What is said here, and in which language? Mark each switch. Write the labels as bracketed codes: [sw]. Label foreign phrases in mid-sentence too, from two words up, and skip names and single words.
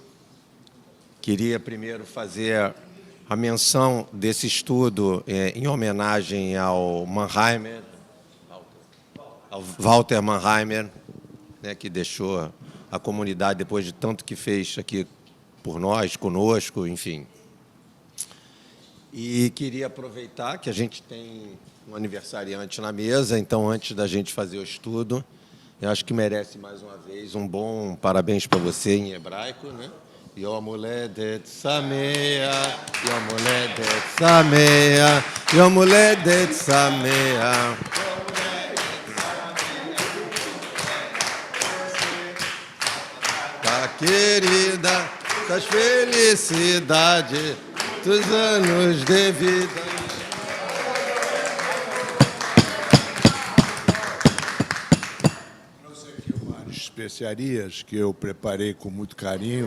[pt] Queria primeiro fazer a menção desse estudo em homenagem ao Mannheimer, ao Walter Mannheimer, né, que deixou a comunidade depois de tanto que fez aqui por nós, conosco, enfim. E queria aproveitar que a gente tem um aniversariante na mesa, então antes da gente fazer o estudo, eu acho que merece mais uma vez um bom parabéns para você em hebraico, né? [he] יום הולדת שמח, יום הולדת שמח, יום הולדת שמח. [pt] Tá querida, das felicidades, dos anos de vida. Trouxe aqui umas especiarias que eu preparei com muito carinho.